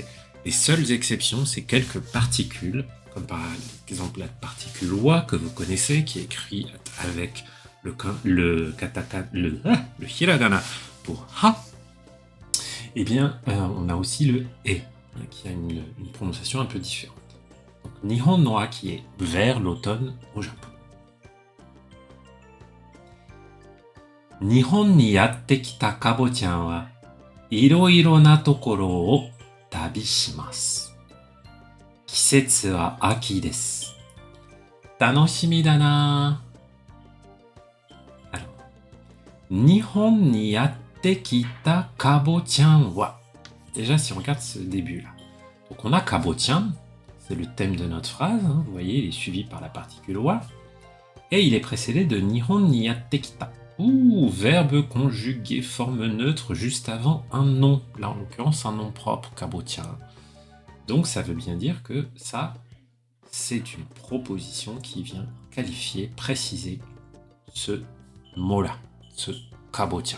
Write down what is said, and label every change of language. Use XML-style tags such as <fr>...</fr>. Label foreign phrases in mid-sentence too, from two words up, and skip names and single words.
<fr>Les seules exceptions, c'est quelques particules, comme par exemple la particule wa que vous connaissez, qui est écrit avec le hiragana pour ha. Eh bien, on a aussi le e, qui a une prononciation un peu différente. Donc,</fr> <ja>日本の秋</ja> <fr>est vers l'automne au Japon.</fr> <ja>日本にやってきたカボちゃんはいろいろなところを旅します. 季節は秋です. 楽しみだな.</ja> <fr>Alors,</fr> <ja>日本にやってきたカボちゃんは.</ja> <fr>Déjà, si on regarde ce début-là. Donc, on a Kabo-chan, c'est le thème de notre phrase. Hein, vous voyez, il est suivi par la particule wa. Et il est précédé de</fr> <ja>日本にやってきた.</ja> <fr>Ouh, verbe conjugué, forme neutre, juste avant un nom. Là, en l'occurrence, un nom propre, Kabo-chan. Donc, ça veut bien dire que ça, c'est une proposition qui vient qualifier, préciser ce mot-là, ce Kabo-chan.</fr>